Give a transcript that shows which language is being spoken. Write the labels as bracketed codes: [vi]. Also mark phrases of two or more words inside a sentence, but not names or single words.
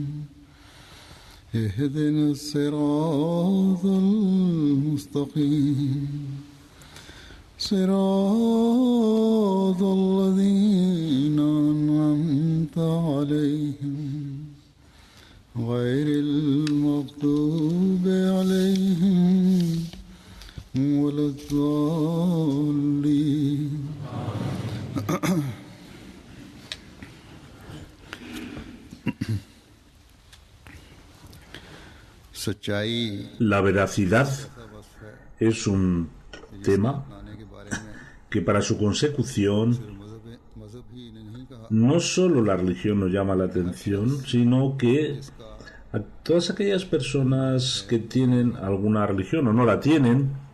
[ar] اهدنا الصراط المستقيم صراط الذين أنعمت عليهم غير المغضوب عليهم ولا الضالين [es] La veracidad es un tema que para su consecución no solo la religión nos llama la atención, sino que a todas aquellas personas que tienen alguna religión o no la tienen,